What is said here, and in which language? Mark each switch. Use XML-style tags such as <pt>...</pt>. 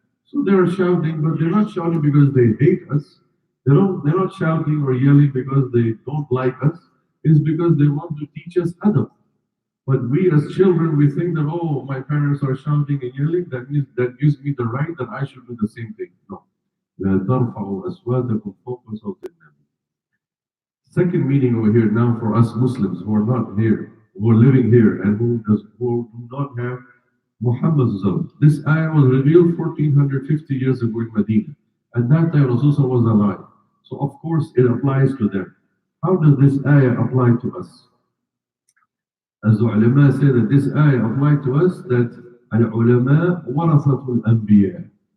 <en>So they are shouting, but they're not shouting because they hate us. They're not shouting or yelling because they don't like us. It's because they want to teach us adab. But we as children, we think that, oh, my parents are shouting and yelling, that means that gives me the right that I should do the same thing. No.</en> <ar>لا ترفعوا أصواتكم فوق صوت النبي.</ar> <en>Second meaning over here now for us Muslims who are not here, who are living here, and who do not have Muhammad. This ayah was revealed 1450 years ago in Medina. At that time, Rasulullah was alive. So, of course, it applies to them. How does this ayah apply to us? As the ulama say that this ayah applies to us, that</en> <ar>al-ulama warathatul anbiya.</ar>